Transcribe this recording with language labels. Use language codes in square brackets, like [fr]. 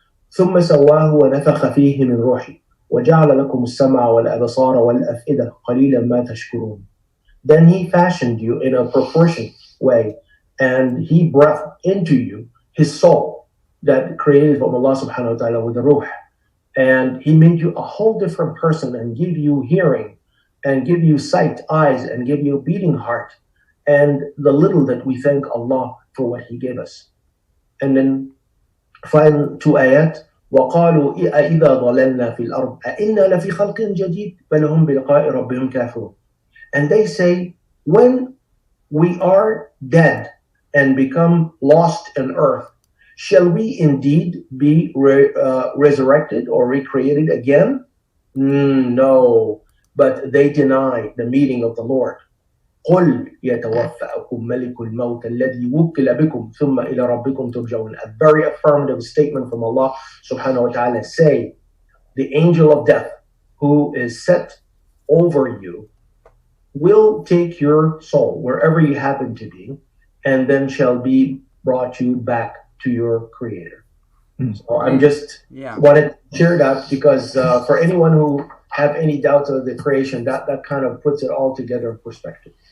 [ar] ثم سواه ونفخ فيه من روحي وجعل لكم السمع والأبصار والأفئدة قليلا ما تشكرون. [en] Then He fashioned you in a proportionate way, and He breathed into you His soul that created from Allah subhanahu wa ta'ala with the ruh. And He made you a whole different person and give you hearing and give you sight, eyes, and give you a beating heart, and the little that we thank Allah for what He gave us. And then final 2 ayat, [ar] وَقَالُوا إِذَا ضَلَلْنَا فِي الْأَرْضِ أَإِنَّا لَفِي خَلْقٍ جَدِيدٍ بَلْ هُمْ بِلِقَاءِ رَبِّهِمْ كَافِرُونَ. [en] And they say, when we are dead and become lost in earth, shall we indeed be resurrected or recreated again? No. but they deny the meaning of the Lord. [ar] قل يتوفأكم ملك الموت الذي وكل بكم ثم إلى ربكم ترجعون. [en] A very affirmative statement from Allah subhanahu wa ta'ala. Say, the angel of death who is set over you will take your soul wherever you happen to be, and then shall be brought you back to your creator. So I'm just wanted to share that because for anyone who have any doubts of the creation, that kind of puts it all together in perspective.